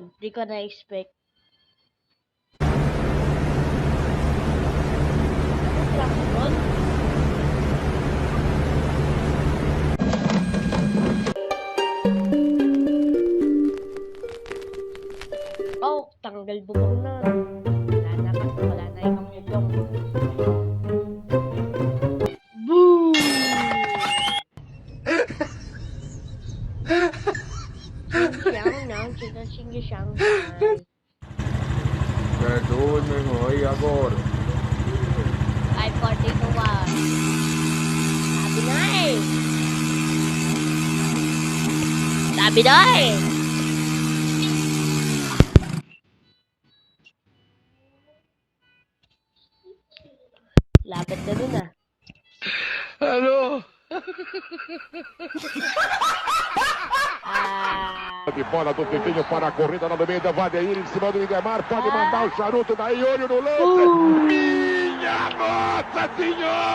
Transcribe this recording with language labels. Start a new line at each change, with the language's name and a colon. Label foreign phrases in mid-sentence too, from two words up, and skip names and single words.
Filipino: Di ko na-expect. Oh, tanggal bubong na. Wala na yung bubong. Boo! Siyang.
Portuguese: Perdoe-me aí agora.
Filipino: Ay, 42 ah. Sabi na eh. Sabi na eh. Lapit na dun ah.
Portuguese: Alô? De bola do Pepinho para a corrida na meio vai daí em cima do Igemar, pode mandar o charuto daí, olho no lance. Minha Nossa Senhora!